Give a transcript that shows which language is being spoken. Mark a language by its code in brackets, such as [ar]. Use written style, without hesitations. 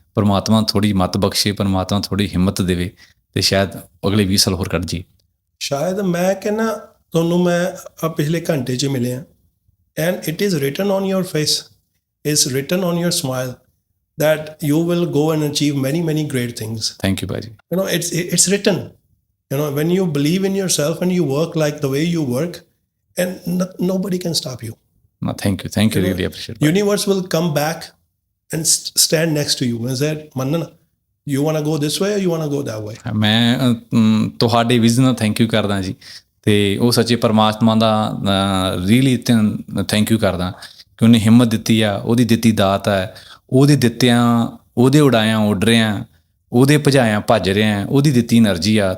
[pa] ਪਰਮਾਤਮਾ ਥੋੜ੍ਹੀ ਮੱਤ ਬਖਸ਼ੇ, ਪਰਮਾਤਮਾ ਥੋੜ੍ਹੀ ਹਿੰਮਤ ਦੇਵੇ ਅਤੇ ਸ਼ਾਇਦ ਅਗਲੇ 20 ਸਾਲ ਹੋਰ ਕੱਢ ਜੇ। ਸ਼ਾਇਦ ਮੈਂ ਕਹਿੰਦਾ ਤੁਹਾਨੂੰ ਮੈਂ ਪਿਛਲੇ ਘੰਟੇ 'ਚ ਮਿਲਿਆ [en] And it is written on your face, it's written on your smile that you will go and achieve many great things. Thank you, Baji. You know, it's written. You know, when you believe in yourself and you work like the way you work, and nobody can stop you. No, thank you. Really appreciate it. Universe will come back and stand next to you and say, Mannan, you want to go this way or you want to go that way? [pa] ਮੈਂ ਤੁਹਾਡੇ vision ਦਾ thank you ਕਰਦਾ ਜੀ, ਅਤੇ ਉਹ ਸੱਚੇ ਪਰਮਾਤਮਾ ਦਾ really thank you ਕਰਦਾ ਕਿ ਉਹਨੇ ਹਿੰਮਤ ਦਿੱਤੀ ਆ, ਉਹਦੀ ਦਿੱਤੀ ਦਾਤ ਹੈ, ਉਹਦੇ ਦਿੱਤਿਆਂ, ਉਹਦੇ ਉਡਾਇਆਂ ਉੱਡ ਰਿਆਂ, ਉਹਦੇ ਭਜਾਇਆਂ ਭੱਜ ਰਿਆਂ, ਉਹਦੀ ਦਿੱਤੀ એનર્ਜੀ ਆ।